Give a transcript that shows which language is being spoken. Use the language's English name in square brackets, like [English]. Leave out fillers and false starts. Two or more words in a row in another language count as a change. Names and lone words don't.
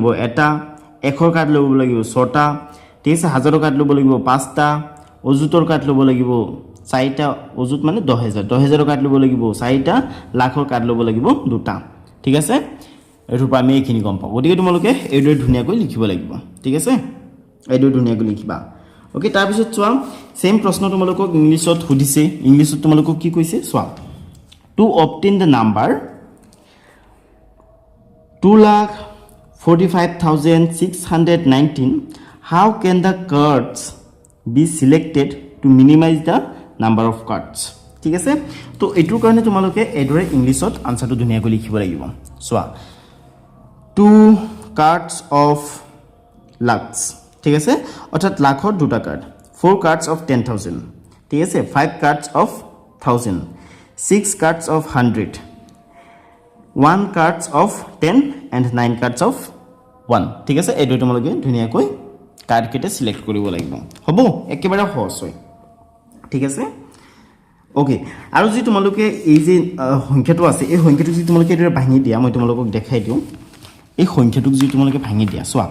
[Assamese] এটা 100ৰ কাৰ্ড লব লাগিব 6টা ঠিক আছে 1000ৰ কাৰ্ড লব লাগিব 5টা অযুতৰ কাৰ্ড লব লাগিব 4টা অযুত মানে 10000 কাৰ্ড লব লাগিব 4টা লাখৰ কাৰ্ড লব লাগিব 2টা ঠিক আছে এটোৰ পৰা আমি এইখিনি গম পাও গতিকে তোমালোকে এইদৰে ধুনিয়াকৈ লিখিব লাগিব ঠিক আছে এইদৰে ধুনিয়াকৈ লিখিবা ওকে তাৰ পিছত সোৱা সেম প্ৰশ্ন তোমালোকক ইংলিছত সুধিছে ইংলিছত তোমালোকক কি কৈছে [English] so to obtain the number 2,45,619 how can the cards be selected to minimize the number of cards [Assamese] ঠিক আছে তো এটোৰ কাৰণে তোমালোকে এডৰে ইংলিছত আনসাৰটো ধুনিয়াকৈ লিখিব লাগিব [English] সোৱা 2 cards of lakhs [Assamese] ঠিক আছে অৰ্থাৎ লাখৰ দুটা কাৰ্ড [English] 4 cards of 10,000 [Assamese] ঠিক আছে [English] 5 cards of 1000 6 cards of 100 1 cards of 10 and 9 cards of 1 [Assamese] ঠিক আছে এইটো তোমালোকে ধুনিয়াকৈ কাৰ্ড কেটা সিলেক্ট কৰিব লাগিব হ'ব একেবাৰে সহজ হয় ঠিক আছে ওকে আৰু যদি তোমালোকে এই যে সংখ্যাটো আছে এই সংখ্যাটো যদি তোমালোকে এদৰে ভাঙি দিয়া মই তোমালোকক দেখাই দিও এই সংখ্যাটোক যদি তোমালোকে ভাঙি দিয়া